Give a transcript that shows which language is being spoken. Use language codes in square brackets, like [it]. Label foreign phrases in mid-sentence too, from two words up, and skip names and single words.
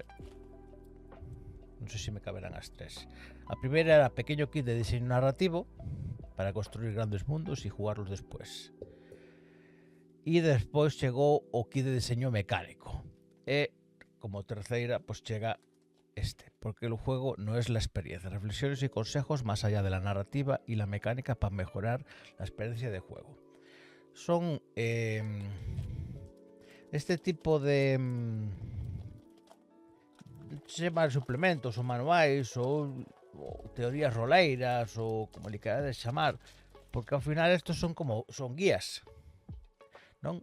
[gl] Non sei se me caberán as tres. A primeira era pequeño kit de diseño narrativo para construir grandes mundos e jugarlos despois. E despois chegou o kit de diseño mecánico. E como terceira, pues chega este, [es] porque el juego no es la experiencia. Reflexiones y consejos más allá de la narrativa y la mecánica para mejorar la experiencia de juego. Son este tipo de chamar suplementos ou manuais ou teorías roleiras ou como lhe querades chamar, porque ao final estos son guías, non?